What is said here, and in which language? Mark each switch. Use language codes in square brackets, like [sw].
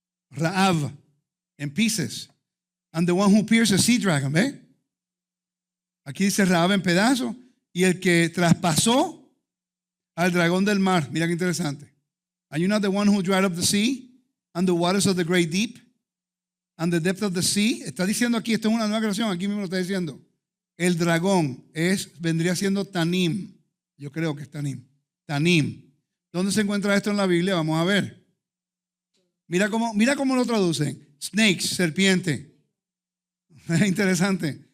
[en] Raab, en pieces. And the one who pierced the sea dragon, ¿ve? [es] Aquí dice Raab en pedazos. Y el que traspasó al dragón del mar. Mira qué interesante. [en] Are you not the one who dried up the sea and the waters of the great deep and the depth of the sea? [es] Está diciendo aquí, esto es una nueva creación, aquí mismo lo está diciendo. El dragón vendría siendo Tanim. Yo creo que es Tanim. Tanim. ¿Dónde se encuentra esto en la Biblia? Vamos a ver. Mira cómo lo traducen. Snakes, serpiente. Es interesante.